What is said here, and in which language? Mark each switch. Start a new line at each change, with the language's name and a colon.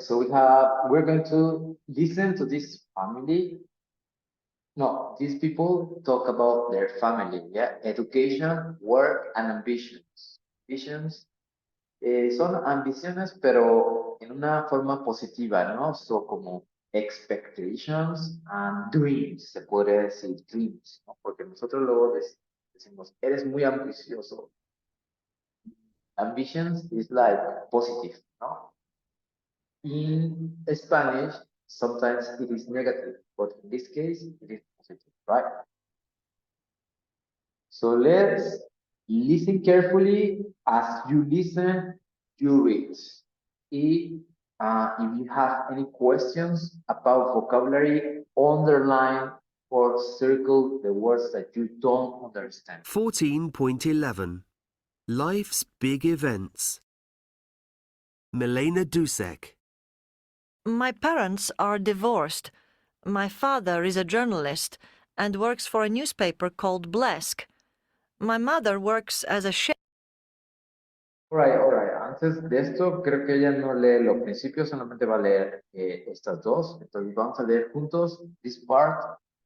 English: So we're going to listen to this family. No, these people talk about their family, yeah? Education, work, and ambitions.
Spanish: Ambitions son ambiciones, pero en una forma positiva, ¿no? So como
English: expectations and dreams,
Spanish: se podría decir dreams, ¿no? Porque nosotros luego decimos, eres muy ambicioso.
English: Ambitions is like positive, ¿no? In Spanish, sometimes it is negative, but in this case, it is positive, right? So let's listen carefully. As you listen, you read. If you have any questions about vocabulary, underline or circle the words that you don't understand. 14.11 Life's Big Events. Milena Dusek. My parents are divorced. My father is a journalist and works for a newspaper called Blesk. My mother works as a chef. All right.
Spanish: Antes de esto, creo que ella no lee los principios, solamente va a leer estas dos. Entonces vamos a leer juntos
English: this part.